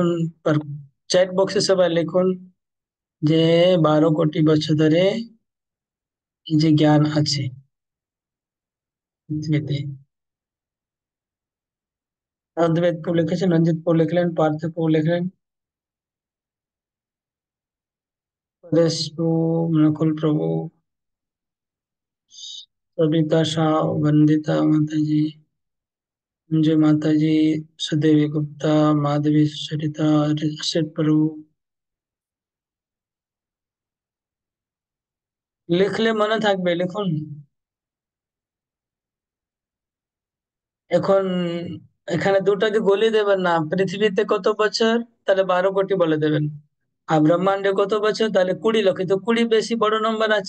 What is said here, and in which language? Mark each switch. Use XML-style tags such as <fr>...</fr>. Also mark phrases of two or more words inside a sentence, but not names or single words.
<bn>চ্যাট বক্সে সবাই লিখুন যে 12 কোটি বছর ধরে এই যে জ্ঞান আছে পৃথিবীতে। অদ্বৈত প্রভু লিখেছেন, রঞ্জিত প্রভু লিখলেন, পার্থ প্রভু লিখলেন, পরেশ প্রভু, নকুল প্রভু, सविता शाह, वंदिता माताजी, अंजू माताजी, सुदेवी गुप्ता, माधवी सुचरिता, असित प्रभु। লিখলে মনে থাকবে, লিখুন। এখন এখানে দুটাকে গলিয়ে দেবেন না, পৃথিবীতে কত বছর, তাহলে 12 কোটি বলে দেবেন। আর ব্রহ্মাণ্ডে কত বছর, তাহলে 20 লক্ষ। তো 20 বেশি বড় নম্বর আছে।</bn>